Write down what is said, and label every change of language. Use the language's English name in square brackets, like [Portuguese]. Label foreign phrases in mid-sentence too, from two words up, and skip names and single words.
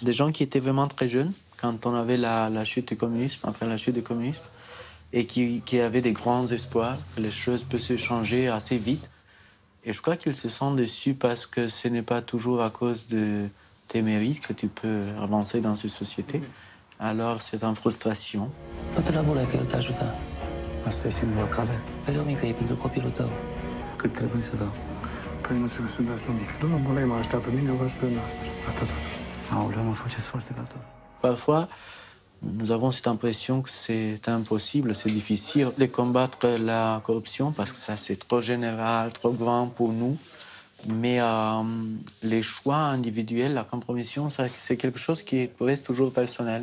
[French] Des gens qui étaient vraiment très jeunes quand on avait la chute du communisme, après la chute du communisme, et qui avaient des grands espoirs que les choses peuvent se changer assez vite. Et je crois qu'ils se sont déçus parce que ce n'est pas toujours à cause de tes mérites que tu peux avancer dans ces sociétés. Alors c'est en frustration. [Romanian] Asta e singura cale. Pe o mică e pentru copilul tău. Cât trebuie să dau? Păi nu trebuie să dați nimic. Domnul Bolei mă ajută pe mine, eu vă ajut pe noastră. Atât tot. Aoleu, mă faceți foarte dator. [French] Parfois, nous avons cette impression que c'est impossible, c'est difficile de combattre la corruption parce que ça c'est trop général, trop grand pour nous. Mais les choix individuels, la compromission, c'est quelque chose qui reste toujours personnel.